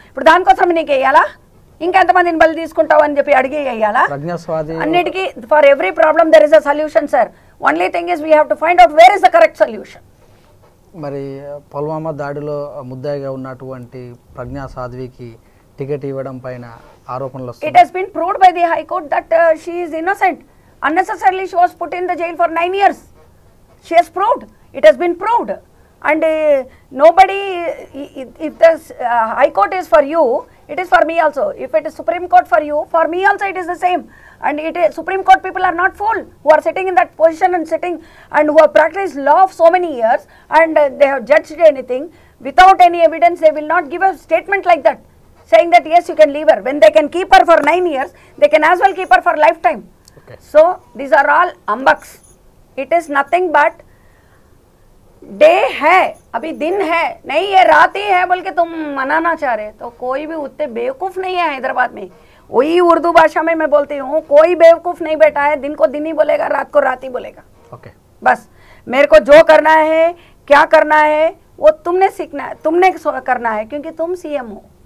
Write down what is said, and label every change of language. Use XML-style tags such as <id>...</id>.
<te>ఇప్పుడు దానికోసం నీకు వేయాలా? ఇంకెంతమందిని బలి తీసుకుంటావు అని చెప్పి అడిగి వేయాలా? అన్నిటికీ</te> <en>For every problem there is a solution sir. Only thing is we have to find out where is the correct solution.</en> <te>మరి పుల్వామా దాడిలో ముద్దాయిగా ఉన్నటువంటి ప్రజ్ఞా సాధ్వికి టికెట్ ఇవ్వడం పైన ఆరోపణలు వస్తాయి.</te> <en>It has been proved by the High Court that she is innocent. Unnecessarily she was put in the jail for 9 years. She has proved. It has been proved. And nobody, if the High Court is for you, it is for me also. If it is Supreme Court for you, for me also it is the same. And Supreme Court people are not fool who are sitting in that position and sitting and who have practiced law of so many years and they have judged anything without any evidence. They will not give a statement like that, saying that yes, you can leave her. When they can keep her for 9 years, they can as well keep her for lifetime. Okay. So these are all humbugs. It is nothing but</en> <hi>day है, अभी दिन है, नहीं ये रात ही है बोल के तुम मनाना चाह रहे, तो कोई भी उतने बेवकूफ़ नहीं है हैदराबाद में. वही उर्दू भाषा में मैं बोलती हूँ, कोई बेवकूफ़ नहीं बैठा है. दिन को दिन ही बोलेगा, रात को रात ही बोलेगा. ओके बस मेरे को जो करना है, क्या करना है, वो तुमने सीखना है, तुमने करना है, क्योंकि तुम सीएम हो.</hi>